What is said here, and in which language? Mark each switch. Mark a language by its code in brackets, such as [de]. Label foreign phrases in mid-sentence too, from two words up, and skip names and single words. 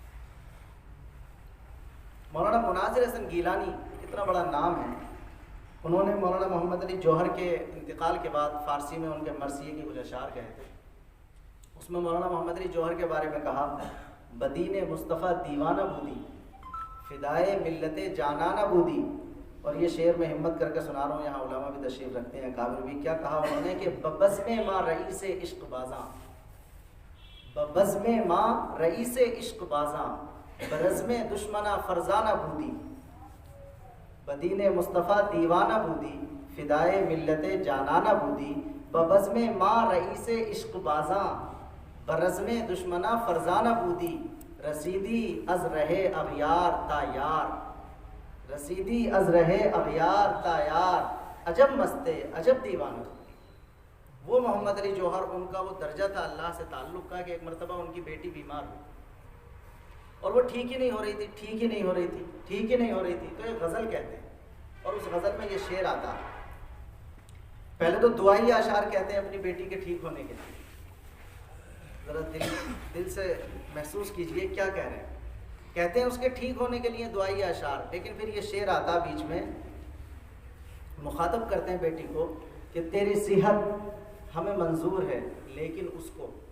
[ur] مولانا مناظر حسن گیلانی اتنا بڑا نام ہے، انہوں نے مولانا محمد علی جوہر کے انتقال کے بعد فارسی میں ان کے مرثیے کے کچھ اشعار کہے تھے، اس میں مولانا محمد علی جوہر کے بارے میں کہا، [fa] بدین مصطفیٰ دیوانہ بودی فدائے ملت جانانہ بودی، [ur] اور یہ شعر میں ہمت کر کے سنا رہا ہوں، یہاں علماء بھی تشریف رکھتے ہیں، کابر بھی، کیا کہا انہوں نے کہ [fa] ببزم ماں رئیس عشق بازاں، ببزم ماں رئیس عشق بازاں، برزم دشمنہ فرزانہ بودی، بدین مصطفیٰ دیوانہ بودی فدائے ملت جانانہ بودی، ببزم ماں رئیس عشق بازاں، برزم دشمنہ فرزانہ بودی، رسیدی از رہے اغیار تا یار، رسیدی از رہے اغیار تا یار، عجب مستے عجب دیوانہ بودی۔ [ur] وہ محمد علی جوہر، ان کا وہ درجہ تھا اللہ سے تعلق کا کہ ایک مرتبہ ان کی بیٹی بیمار ہوئی اور وہ ٹھیک ہی نہیں ہو رہی تھی، ٹھیک ہی نہیں ہو رہی تھی، ٹھیک ہی نہیں ہو رہی تھی، تو ایک غزل کہتے ہیں، اور اس غزل میں یہ شعر آتا ہے، پہلے تو دعائی اشعار کہتے ہیں اپنی بیٹی کے ٹھیک ہونے کے لیے، ذرا دل سے محسوس کیجئے کیا کہہ رہے ہیں، کہتے ہیں اس کے ٹھیک ہونے کے لیے دعائی اشعار، لیکن پھر یہ شعر آتا بیچ میں، مخاطب کرتے ہیں بیٹی کو کہ تیری صحت ہمیں منظور ہے لیکن اس کو،